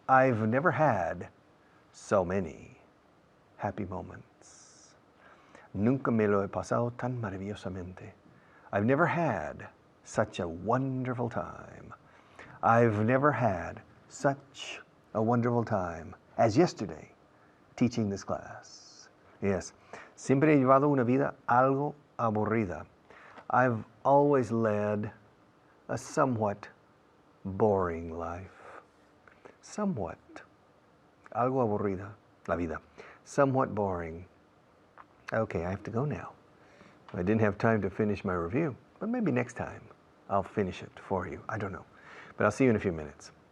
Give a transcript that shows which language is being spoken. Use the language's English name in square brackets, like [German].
[English] I've never had so many happy moments. [Spanish] Nunca me lo he pasado tan maravillosamente. [English] I've never had such a wonderful time. I've never had such a wonderful time as yesterday teaching this class. Yes. [Spanish] Siempre he llevado una vida algo aburrida. [English] I've always led a somewhat boring life. Somewhat. [Spanish] Algo aburrida. La vida. [English] Somewhat boring. Okay, I have to go now. I didn't have time to finish my review, but maybe next time I'll finish it for you. I don't know. But I'll see you in a few minutes.